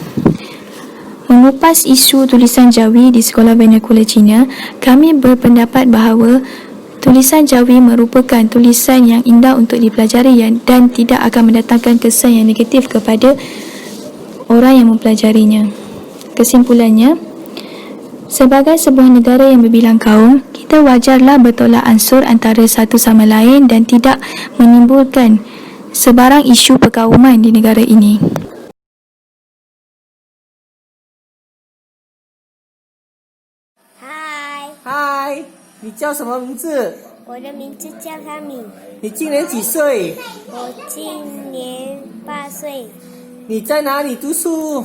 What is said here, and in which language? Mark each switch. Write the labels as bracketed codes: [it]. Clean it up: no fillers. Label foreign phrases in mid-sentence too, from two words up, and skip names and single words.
[ms] Mengupas isu tulisan Jawi di sekolah vernacular Cina, kami berpendapat bahawa tulisan Jawi merupakan tulisan yang indah untuk dipelajari dan tidak akan mendatangkan kesan yang negatif kepada orang yang mempelajarinya. Kesimpulannya, sebagai sebuah negara yang berbilang kaum, kita wajarlah bertolak ansur antara satu sama lain dan tidak menimbulkan sebarang isu perkauman di negara ini. [zh] 嗨，你叫什么名字？我的名字叫哈米，你今年几岁？我今年8岁，你在哪里读书？